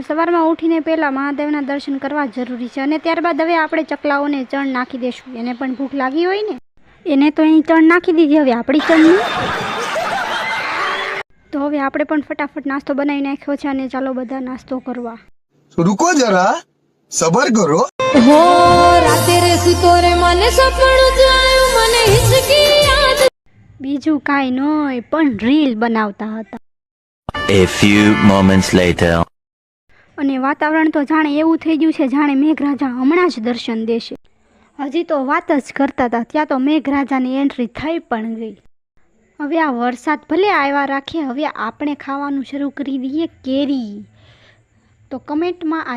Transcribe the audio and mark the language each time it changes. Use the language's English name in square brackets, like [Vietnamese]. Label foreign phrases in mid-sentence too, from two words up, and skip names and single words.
[Gujarati] સવારમાં ઉઠીને પહેલાં મહાદેવના દર્શન કરવા જરૂરી છે। અને ત્યારબાદ હવે આપણે ચકલાઓને ચણ નાખી દઈશું। એને પણ ભૂખ લાગી હોય ને, એને તો અહીં ચણ નાખી દીધી, હવે આપણી ચણની। તો હવે આપણે પણ ફટાફટ નાસ્તો બનાવી નાખ્યો છે અને ચાલો બધા નાસ્તો કરવા। [Hindi] रुको जरा सबर करो। [Gujarati] હો રાતે રે સૂતો રે મને સપણું જાયું મને હિચકી યાદ। બીજું કાંઈ નહોય પણ રીલ બનાવતા હતા। [English] A few moments later. [Gujarati] અને વાતાવરણ તો જાણે એવું થઈ ગયું છે જાણે મેઘરાજા હમણાં જ દર્શન દેશે। હજી તો વાત જ કરતા હતા ત્યાં તો મેઘરાજાની એન્ટ્રી થઈ પણ ગઈ। હવે આ વરસાદ ભલે આવ્યા રાખે, હવે આપણે ખાવાનું શરૂ કરી દઈએ કેરી। તો કમેન્ટમાં આજે કેરી।